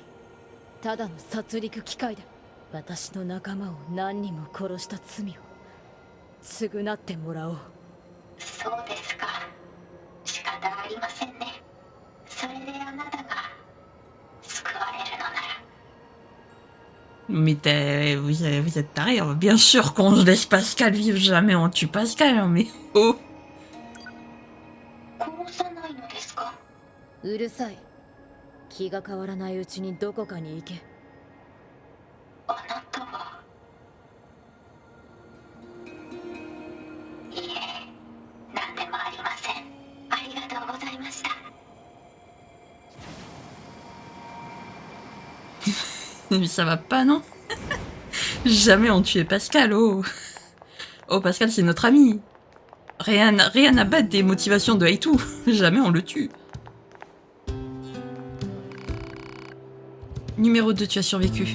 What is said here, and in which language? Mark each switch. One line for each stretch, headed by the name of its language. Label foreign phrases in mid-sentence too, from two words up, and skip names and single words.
Japanese: ただの殺戮機械だ。私の仲間を何人も殺した罪を償ってもらおう。そうですか。仕方ありませんね。それであなたが救われるのなら。
French: Mais vous êtes tarés, hein. Bien sûr qu'on laisse Pascal vivre, jamais on tue Pascal, hein, mais oh!
Japanese: 殺さないのですか？うるさい。気が変わらないうちにどこかに行け。あなたは。いえ、何でもありません。ありがとうございました。
French: Mais ça va pas, non? Jamais on tuait Pascal, oh! Oh, Pascal, c'est notre ami! Rien à battre des motivations de Haïtou! Jamais on le tue! Numéro 2, tu as survécu.